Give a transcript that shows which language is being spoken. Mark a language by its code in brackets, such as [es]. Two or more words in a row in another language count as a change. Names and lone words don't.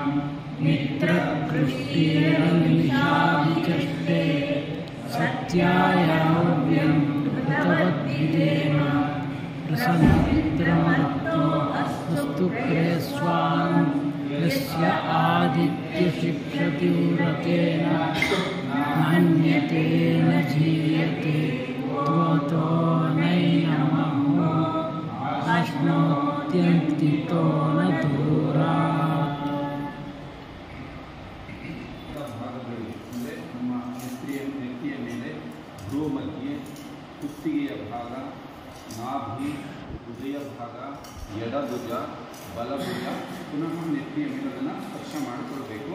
[sa] मित्रकृष्टेरनिशाविचष्टे सत्यायाव्यं कृतवद्भिदेन प्रसन्नमित्रमत्तो अस्तु प्रेस्वान् यस्य आदित्यशिक्षति व्रतेन नान्यते न जीयते त्वतो नैनमहो अश्नोत्यन्तितो न दूरात्. [kn] ಭಾಗಗಳು ಅಂದರೆ ನಮ್ಮ ನೆತ್ತಿಯ ಮೇಲೆ ಭ್ರೂ ಮಧ್ಯೆ, ಕುತ್ತಿಗೆಯ ಭಾಗ, ನಾಭಿ, ಹೃದಯ ಭಾಗ, ಎಡಭುಜ, ಬಲಭುಜ, ಪುನಃ ನೆತ್ತಿಯ ಮೇಲೆ ಅದನ್ನು ಸ್ಪರ್ಶ ಮಾಡಿಕೊಳ್ಬೇಕು.